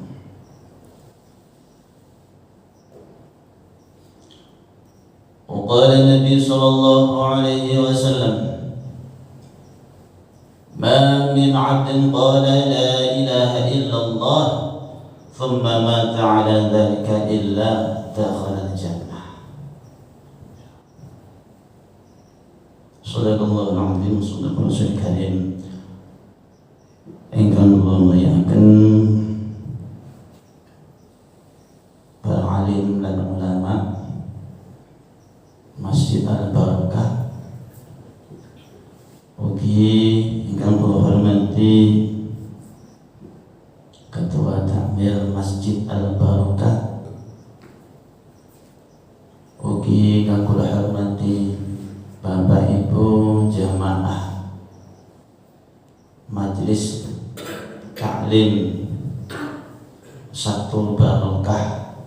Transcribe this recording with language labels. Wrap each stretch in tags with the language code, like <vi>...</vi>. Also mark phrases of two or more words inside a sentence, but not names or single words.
<ar>وقال النبي صلى الله عليه وسلم: ما من عبد قال لا إله إلا الله ثم مات على ذلك إلا دخل الجنة. صدق الله العظيم. صدق رسول كريم.</ar> <jv>Ingkang kula muliaken para alim lan ulama Masjid Al Barokah, ugi ingkang kula hormati Ketua Takmir Masjid Al Barokah, ugi ingkang kula hormati Bapak Ibu jamaah Majelis Taklim Satu Barokah.</jv>